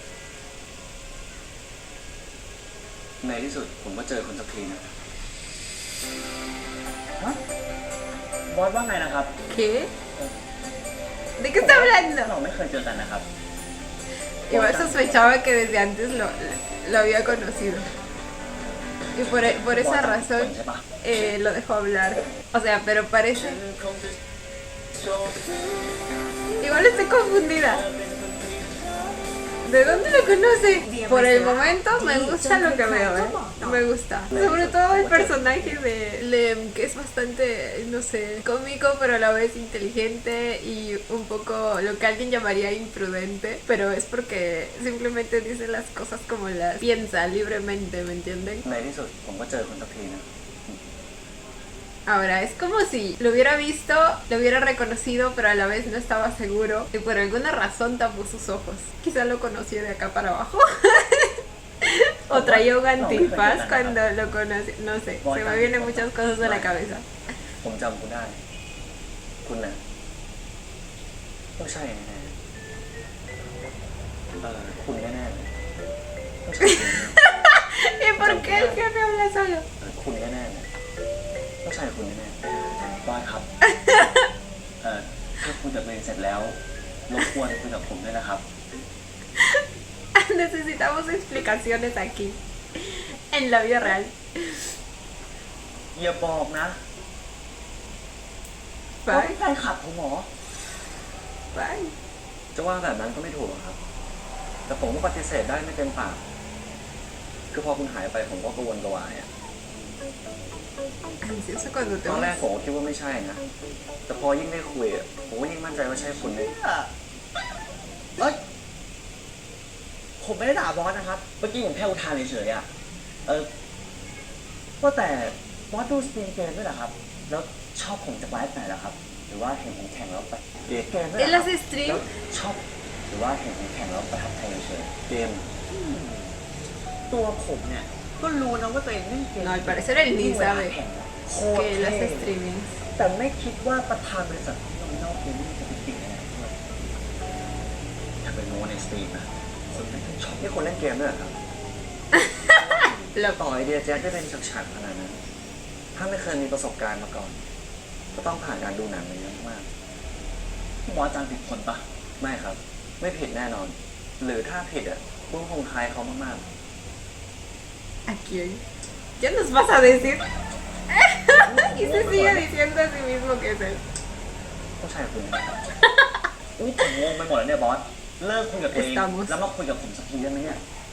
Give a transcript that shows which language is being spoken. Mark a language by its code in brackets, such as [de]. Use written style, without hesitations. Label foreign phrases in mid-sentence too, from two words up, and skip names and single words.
[th] ในที่สุดผมก็เจอคุณสักทีนะ ฮะ บอสว่าไงนะครับ [es] ¿Qué? ¿De qué está [th] เรา [es] hablando? [th] ไม่เคยเจอกันนะครับ [es] Igual sospechaba que desde antes lo había conocido. Y por esa [th] บอส [es] razón [th] ใช่ปะ [es] lo dejó hablar. O sea, pero parece... Igual estoy confundida. ¿De dónde lo conoce? Por el momento me gusta lo que veo, ¿eh? Me gusta. Sobre todo el personaje de Lem, que es bastante, no sé, cómico, pero a la vez inteligente y un poco lo que alguien llamaría imprudente. Pero es porque simplemente dice las cosas como las piensa libremente, ¿me entienden? [th] ในที่สุดผมก็เจอคุณสักทีนะ [es] Ahora, es como si lo hubiera visto, lo hubiera reconocido, pero a la vez no estaba seguro y por alguna razón tapó sus ojos. Quizá lo conoció de acá para abajo. O traía un antifaz cuando lo conoció. No sé, se me vienen muchas cosas a la cabeza. [th] ผมจำคุณได้ คุณน่ะต้องใช่แน่ๆคุณแน่ๆเลยต้องใช่คุณแน่ [es] ¿Y por qué el jefe habla solo? [th] คุณแน่ๆเลยต้องใช่คุณแน่ บอสครับ ถ้าคุยกับตัวเองเสร็จแล้วรบกวนคุยกับผมด้วยนะครับ [es] Necesitamos explicaciones aquí, en la vida real. [th] อย่าบอกนะว่า [es] Bye, [th] เป็นแฟนคลับผมเหรอ [es] bye. [th] ๆจะว่าแบบนั้นก็ไม่ถูกหรอกครับ แต่ผมก็ปฏิเสธได้ไม่เต็มปาก คือพอคุณหายไปผมก็กระวนกระวายอะ [es] Ansioso cuando te [th] ตอนแรก [es] vas. [th] ผมก็คิดว่าไม่ใช่นะ แต่พอยิ่งได้คุยอะผมก็ยิ่งมั่นใจว่าใช่คุณเลย เอ้ย ผมไม่ได้ด่าบอสนะครับ เมื่อกี้ผมแค่อุทานเฉยๆอะว่าแต่บอสดูสตรีมเกมด้วยเหรอครับ แล้วชอบผมจากไลฟ์ไหนเหรอครับ หรือว่าเห็นผมแข่งแล้วไปเกมด้วยเหรอ [es] Él [th] ครับ [es] hace stream. [th] แล้วชอบหรือว่าเห็นผมแข่งแล้วประทับใจเฉย เกม ๆตัวผมเนี่ย ก็รู้นะว่าตัวเองเล่นเกม [es] No, al parecer él ni [th] เวลา [es] sabe [th] แข่งอะโคตร [es] que él [th] เท่ [es] hace streaming. [th] แต่ไม่คิดว่าประธานบริษัทที่เราเล่าเกมนี่จะเป็นติ่งอะไรด้วยถ้าไปโน้ในสตรีมนะสุดท้ายต้องช็อป นี่คุณเล่นเกมด้วยเหรอครับ [es] Lo [th] ต่อไอเดียแจ็คได้เป็นฉากๆขนาดนั้น ถ้าไม่เคยมีประสบการณ์มาก่อน ก็ต้องผ่านการดูหนังมาเยอะมาก บอสจางผิดคนปะ ไม่ครับ ไม่ผิดแน่นอน หรือถ้าผิดอ่ะคุณคงคล้ายเขามาก [es] ¿A quién? ¿Qué nos vas a decir? Y se sigue diciendo a sí mismo que es él. [th] ๆต้องใช่คุณแน่ อุ้ยผมงงไปหมดแล้วเนี่ยบอส เลิกคุยกับตัวเอง [es] Estamos [th] แล้วมาคุยกับผมสักทีได้ไหมเนี่ย